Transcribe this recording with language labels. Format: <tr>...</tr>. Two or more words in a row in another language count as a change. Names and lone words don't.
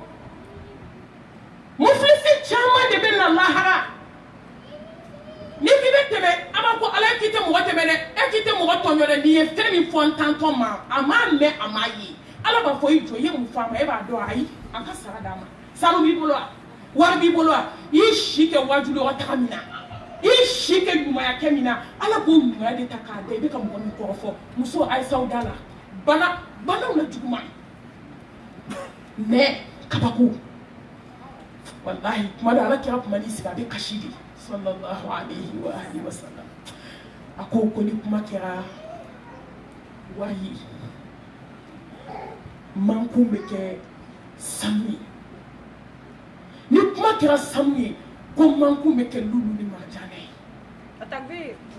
<bm>mufilisi caman de bɛ na lahara ni k'i bɛ tɛmɛ a b'a fɔ ala k'i tɛ mɔgɔ tɛmɛ dɛ e k'i tɛ mɔgɔ tɔɲɔ dɛ n'i ye fɛn min fɔ n tantɔ ma a m'a mɛn a m'a ye ala b'a fɔ i jɔ i ye mun fɔ a ma e b'a dɔn ayi a ka sara d'a ma sanu b'i bolo wa wari b'i bolo wa i y'i si kɛ wajulu yɔrɔ taga min na i y'i si kɛ ɲumanya kɛ min na ala k'o ɲumanya de ta k'a da i bɛ ka mɔgɔ min kɔrɔfɔ muso a ye s'aw da la banaw na juguman mɛ kabako wallahi kuma dɔ ala kira kuma n'i sigi a bɛ kasi de</bm> <ar>صلى الله عليه وعلى آله وسلم</ar> <bm>a ko ni kuma kɛra wahi mankun bɛ kɛ sanu ye ni kuma kɛra sanu ye ko mankun bɛ kɛ lulu ni marjanɛ ye takbir</bm>